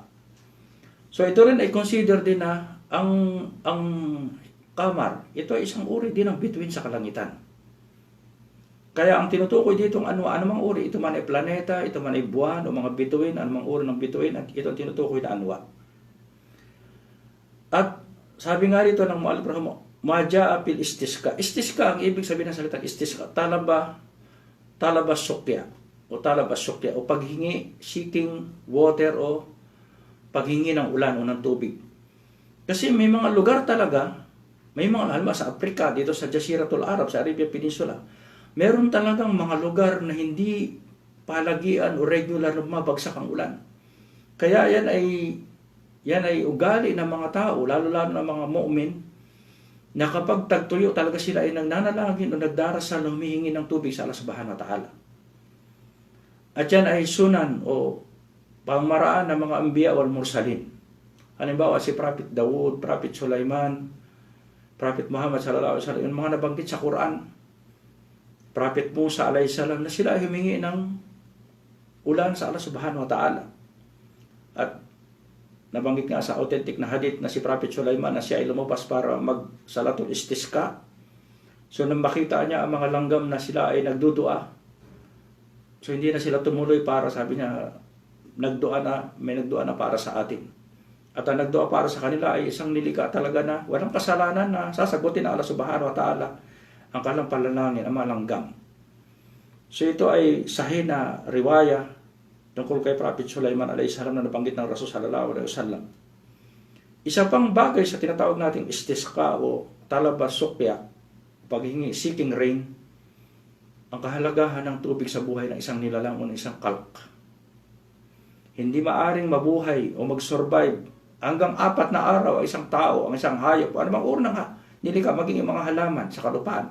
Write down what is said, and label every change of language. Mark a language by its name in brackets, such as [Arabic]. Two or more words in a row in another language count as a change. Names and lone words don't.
[Filipino] So ito rin ay consider din na ang kamar, ito ay isang uri din ng bituin sa kalangitan. Kaya ang tinutukoy dito ang anwa, anumang uri, ito man ay planeta, ito man ay buwan o mga bituin, anumang uri ng bituin, at ito ang tinutukoy na anwa. At sabi nga dito ng [Arabic] مؤلف رحمه الله ما جاء في الاستسقاء. [Filipino] Istisqa, ang ibig sabihin ng salitang istisqa, [Arabic] طلب السقيا [Filipino] o paghingi, [English] seeking water [Filipino] o paghingi ng ulan o ng tubig. Kasi may mga lugar talaga, may mga halimbawa sa Africa, dito sa Jaziratul Arab, sa Arabian Peninsula, meron talagang mga lugar na hindi palagian o regular na mabagsak ang ulan. Kaya yan ay ugali ng mga tao, lalo-lalo ng mga mu'min, na kapag tagtuyo talaga sila ay nagnanalangin o nagdarasal na humihingi ng tubig sa Allah [Arabic] سبحانه وتعالى. [Filipino] At yan ay sunan o pangmaraan ng mga [Arabic] الأنبياء والمرسلين. [Filipino] Halimbawa si Prophet Dawud, Prophet Sulaiman, Prophet Muhammad [Arabic] صلى الله عليه وسلم, [Filipino] yung mga nabanggit sa Quran, Prophet Musa [Arabic] عليه السلام, [Filipino] na sila ay humingi ng ulan sa Allah [Arabic] سبحانه وتعالى. [Filipino] At nabanggit nga sa authentic na hadith na si Prophet Sulaiman na siya ay lumabas para magsalatul istisqa. So nang makita niya ang mga langgam na sila ay nagdudua, so hindi na sila tumuloy para, sabi niya, may nagdua na para sa atin. At ang nagdua para sa kanila ay isang nilikha talaga na walang kasalanan na sasagutin ng Allah [Arabic] سبحانه وتعالى [Filipino] ang kanilang panalangin, ang mga langgam. So ito ay sahih na riwaya tungkol kay Prophet Sulaiman [Arabic] عليه السلام [Filipino] na nabanggit ng Rasul [Arabic] صلى الله عليه وسلم. [Filipino] Isa pang bagay sa tinatawag nating istisqa o [Arabic] طلب السقيا, [Filipino] paghingi, [English] seeking rain, [Filipino] ang kahalagahan ng tubig sa buhay ng isang nilalang o ng isang kalk. Hindi maaring mabuhay o mag-survive hanggang 4 na araw ang isang tao, ang isang hayop, o anumang uri ng nilikha, maging yung mga halaman sa kalupaan.